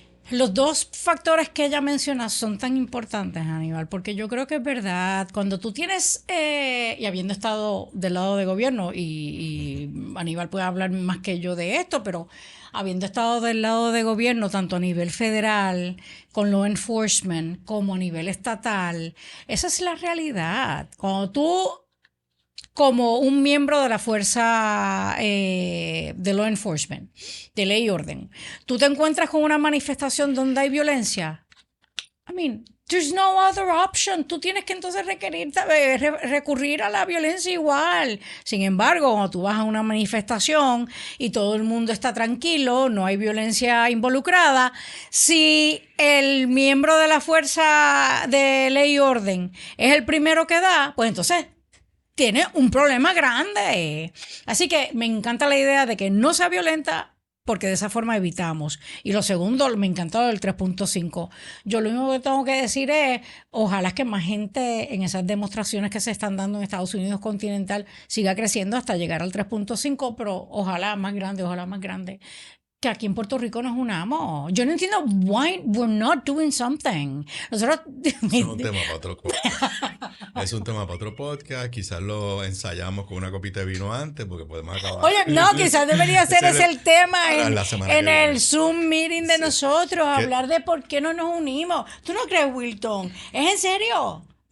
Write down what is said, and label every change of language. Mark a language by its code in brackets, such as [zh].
[es] Los dos factores que ella menciona son tan importantes, Aníbal, porque yo creo que es verdad, cuando tú tienes, y habiendo estado del lado de gobierno, y Aníbal puede hablar más que yo de esto, pero habiendo estado del lado de gobierno, tanto a nivel federal, con law enforcement, como a nivel estatal, esa es la realidad. Cuando tú como un miembro de la fuerza de law enforcement, de ley y orden, tú te encuentras con una manifestación donde hay violencia. [en] I mean, there's no other option. [es] Tú tienes que entonces recurrir a la violencia igual. Sin embargo, cuando tú vas a una manifestación y todo el mundo está tranquilo, no hay violencia involucrada, si el miembro de la fuerza de ley y orden es el primero que da, pues entonces tiene un problema grande. Así que me encanta la idea de que no sea violenta porque de esa forma evitamos. Y lo segundo, me encantó el 3.5. Yo lo único que tengo que decir es, ojalá que más gente en esas demostraciones que se están dando en Estados Unidos continental siga creciendo hasta llegar al 3.5, pero ojalá más grande. Que aquí en Puerto Rico nos unamos. Yo no entiendo [en] why we're not doing something. [es] Nosotros... Eso es un tema para otro podcast. Es un tema para otro podcast. Quizás lo ensayamos con una copita de vino antes porque podemos acabar. Oye, no, quizás debería ser ese el tema en el viene. Zoom meeting de nosotros, hablar de por qué no nos unimos. ¿Tú no crees, Wilton? ¿Es en serio?